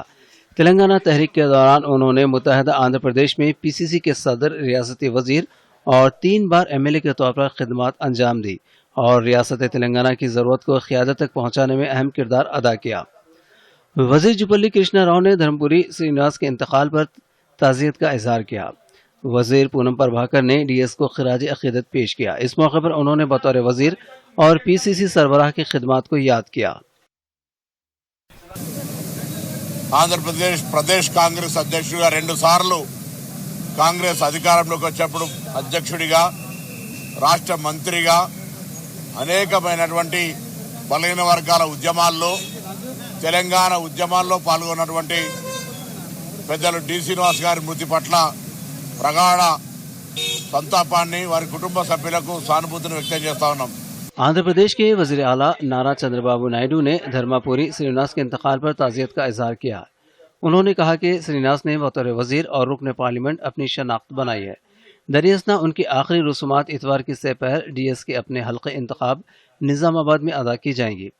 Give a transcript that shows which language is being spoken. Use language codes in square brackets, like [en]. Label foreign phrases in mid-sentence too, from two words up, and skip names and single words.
[ur] تلنگانہ تحریک کے دوران انہوں نے متحدہ آندھرا پردیش میں پی سی سی کے صدر، ریاستی وزیر اور 3 بار ایم ایل اے کے طور پر خدمات انجام دی اور ریاست تلنگانہ کی ضرورت کو قیادت تک پہنچانے میں اہم کردار ادا کیا۔ وزیر جوپلی کرشنا راؤ نے دھرمپوری سرینیواس کے انتقال پر تعزیت کا اظہار کیا۔ وزیر پونم پربھاکر نے ڈی ایس کو خراج عقیدت پیش کیا۔ اس موقع پر انہوں نے بطور وزیر اور پی سی سی سربراہ کی خدمات کو یاد کیا۔ [te] ఆంధ్రప్రదేశ్ ప్రదేశ్ కాంగ్రెస్ అధ్యక్షుడిగా 2 సార్లు కాంగ్రెస్ అధికారంలోకి వచ్చేప్పుడు అధ్యక్షుడిగా, రాష్ట్ర మంత్రిగా అనేకమైనటువంటి బలహీన వర్గాల ఉద్యమాల్లో, తెలంగాణ ఉద్యమాల్లో పాల్గొన్నటువంటి పెద్దలు డి శ్రీనివాస్ గారి మృతి పట్ల ప్రగాఢ సంతాపాన్ని, వారి కుటుంబ సభ్యులకు సానుభూతిని వ్యక్తం చేస్తా ఉన్నాం। [ur] آندھرا پردیش کے وزیر اعلیٰ نارا چندر بابو نائیڈو نے دھرماپوری سرینیواس کے انتقال پر تعزیت کا اظہار کیا۔ انہوں نے کہا کہ سرینیواس نے بطور وزیر اور رکن پارلیمنٹ اپنی شناخت بنائی ہے۔ دریاسنا ان کی آخری رسومات اتوار کی سہ پہر ڈی ایس کے اپنے حلقے انتخاب نظام آباد میں ادا کی جائیں گی۔